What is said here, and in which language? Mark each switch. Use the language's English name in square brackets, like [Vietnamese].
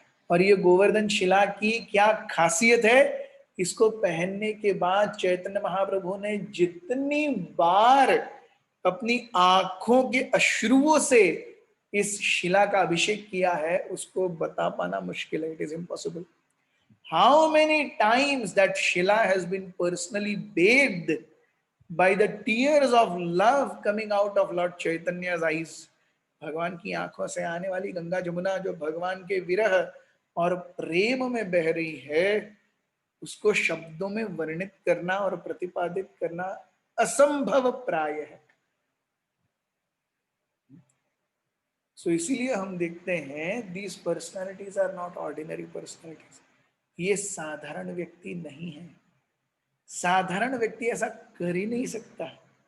[Hindi] और ये गोवर्धन शिला की क्या खासियत है, इसको पहनने के बाद चैतन्य महाप्रभु ने जितनी बार अपनी आंखों के अश्रुओं से इस शिला का अभिषेक किया है, उसको बता पाना मुश्किल है। [English] It is impossible. How many times that Shila has been personally bathed by the tears of love coming out of Lord Chaitanya's eyes. [Hindi] भगवान की आंखों से आने वाली गंगा जमुना जो भगवान के विरह और प्रेम में बह रही है, उसको शब्दों में वर्णित करना और प्रतिपादित करना असंभव प्राय है। सो इसीलिए हम देखते हैं [English] these personalities are not ordinary personalities. [Hindi] ये साधारण व्यक्ति नहीं है। साधारण व्यक्ति ऐसा कर ही नहीं सकता।